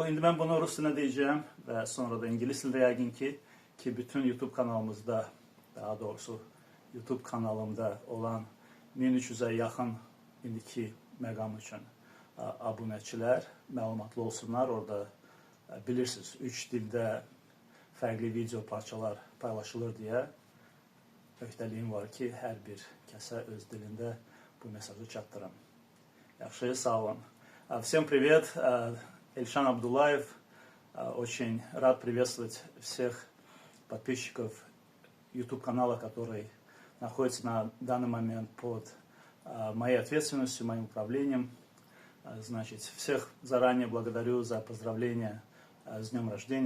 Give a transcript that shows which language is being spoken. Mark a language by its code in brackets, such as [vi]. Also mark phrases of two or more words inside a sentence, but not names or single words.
[az] İndi mən bunu rus dilində deyəcəyim və sonra da ingilis dilində yəqin ki, bütün YouTube kanalımızda, daha doğrusu YouTube kanalımda olan 1300-ə yaxın indiki məqam üçün abunəçilər məlumatlı olsunlar. Orada bilirsiniz, 3 dildə fərqli video parçalar paylaşılır deyə öhdəliyim var ki, hər bir kəsə öz dilində bu mesajı çatdırım. Yaxşı, sağ olun. [ru] Всем привет, Эльшан Абдуллаев. Очень рад приветствовать всех подписчиков YouTube канала, который находится на данный момент под моей ответственностью, моим управлением. Значит, всех заранее благодарю за поздравления с днем рождения.